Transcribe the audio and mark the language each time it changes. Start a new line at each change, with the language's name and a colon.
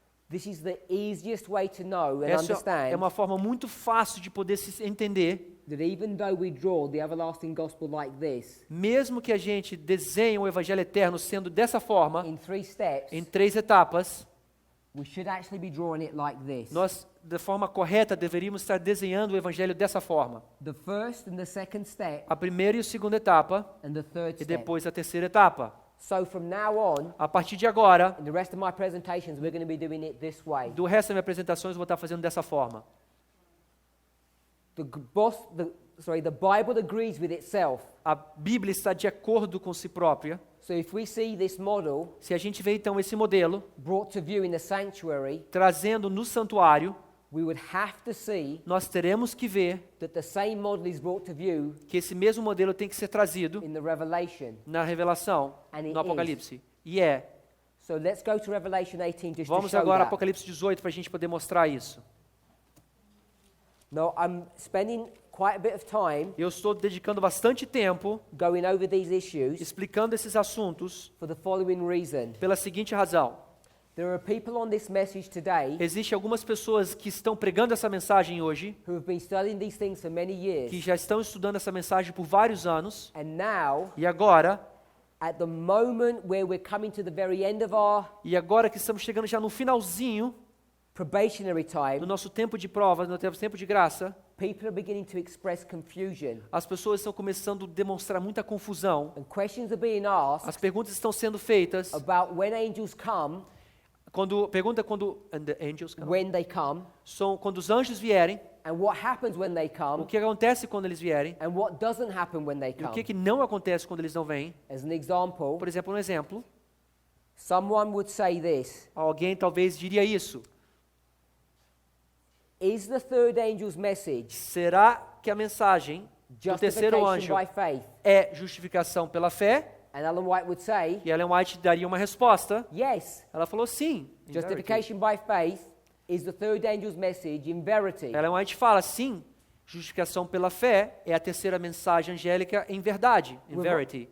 English: This is the easiest way to know and
Portuguese: Essa é
English: understand
Portuguese: uma forma muito fácil de poder se entender.
English: that even though we draw the everlasting gospel like this,
Portuguese: Mesmo que a gente desenhe o Evangelho Eterno sendo dessa forma,
English: in 3 steps,
Portuguese: em 3 etapas,
English: we should actually be drawing it like this.
Portuguese: nós, de forma correta, deveríamos estar desenhando o Evangelho dessa forma.
English: The first and the second step
Portuguese: A primeira e a segunda etapa,
English: and the third
Portuguese: e
English: step.
Portuguese: depois a terceira etapa.
English: So from now on,
Portuguese: A partir de agora,
English: in the rest of my presentations, we're going to be doing it this way.
Portuguese: do resto das minhas apresentações, eu vou estar fazendo dessa forma.
English: The Bible agrees with itself.
Portuguese: A Bíblia está de acordo com si própria.
English: So if we see this model
Portuguese: Se a gente vê então esse modelo
English: brought to view in the sanctuary,
Portuguese: trazendo no santuário,
English: we would have to see
Portuguese: nós teremos que ver
English: that the same model is brought to view
Portuguese: que esse mesmo modelo tem que ser trazido
English: in the Revelation.
Portuguese: na Revelação,
English: And it
Portuguese: no Apocalipse. E é.
English: So let's go to Revelation 18 just to
Portuguese: Vamos
English: show
Portuguese: agora ao
English: that.
Portuguese: Apocalipse 18 para a gente poder mostrar isso.
English: Now, I'm spending quite a bit of time
Portuguese: Eu estou dedicando bastante tempo
English: going over these issues
Portuguese: explicando esses assuntos
English: for the following reason.
Portuguese: pela seguinte razão.
English: There are people on this message today
Portuguese: Existem algumas pessoas que estão pregando essa mensagem hoje,
English: who have been studying these things for many years.
Portuguese: que já estão estudando essa mensagem por vários anos,
English: And now,
Portuguese: e agora
English: at the moment where we're coming to the very end of our
Portuguese: que estamos chegando já no finalzinho
English: probationary
Portuguese: do
English: time,
Portuguese: nosso tempo de prova, no nosso tempo de graça,
English: people are beginning to express confusion.
Portuguese: as pessoas estão começando a demonstrar muita confusão.
English: And questions are being
Portuguese: As
English: asked
Portuguese: perguntas estão sendo feitas.
English: about when angels come,
Portuguese: Pergunta quando
English: and the angels come. when they come,
Portuguese: Quando os anjos vierem,
English: and what happens when they
Portuguese: o
English: come,
Portuguese: que acontece quando eles vierem,
English: and what doesn't happen when they
Portuguese: e o
English: come.
Portuguese: que não acontece quando eles não vêm.
English: As an example,
Portuguese: Por exemplo, um exemplo,
English: someone would say this:
Portuguese: alguém talvez diria isso.
English: is the third angel's message
Portuguese: Será que a mensagem do terceiro
English: justification
Portuguese: anjo
English: by faith?
Portuguese: é justificação pela fé?
English: And Ellen White would say,
Portuguese: E Ellen White daria uma resposta.
English: yes,
Portuguese: Ela falou sim.
English: in verity. justification by faith is the third angel's message in verity.
Portuguese: Ellen White fala sim. Justificação pela fé é a terceira mensagem angélica em verdade,
English: in verity.